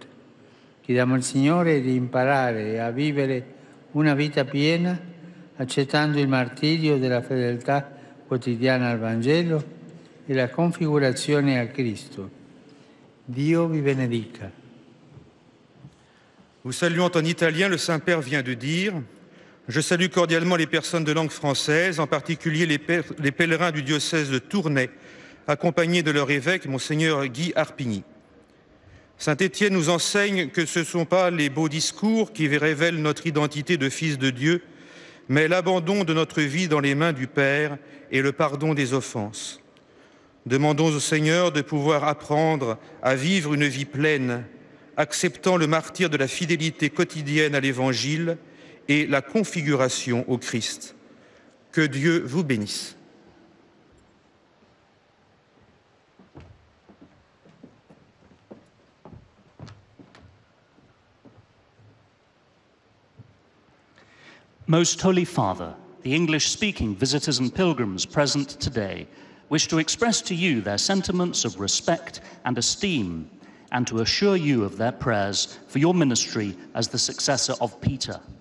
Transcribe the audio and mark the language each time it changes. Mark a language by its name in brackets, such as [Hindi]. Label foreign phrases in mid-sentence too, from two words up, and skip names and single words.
[Italian] Chiediamo al Signore di imparare a vivere una vita piena, accettando il martirio della fedeltà quotidiana al Vangelo e la configurazione a Cristo. Dio vi benedica. [French] Vous saluant en italien, le Saint-Père vient de dire « Je salue cordialement les personnes de langue française, en particulier les pèlerins du diocèse de Tournai, accompagnés de leur évêque, Monseigneur Guy Harpigny. » Saint Étienne nous enseigne que ce ne sont pas les beaux discours qui révèlent notre identité de fils de Dieu, mais l'abandon de notre vie dans les mains du Père et le pardon des offenses. Demandons au Seigneur de pouvoir apprendre à vivre une vie pleine, acceptant le martyre de la fidélité quotidienne à l'Évangile et la configuration au Christ. Que Dieu vous bénisse. [English] Most Holy Father, the English-speaking visitors and pilgrims present today wish to express to you their sentiments of respect and esteem, and to assure you of their prayers for your ministry as the successor of Peter.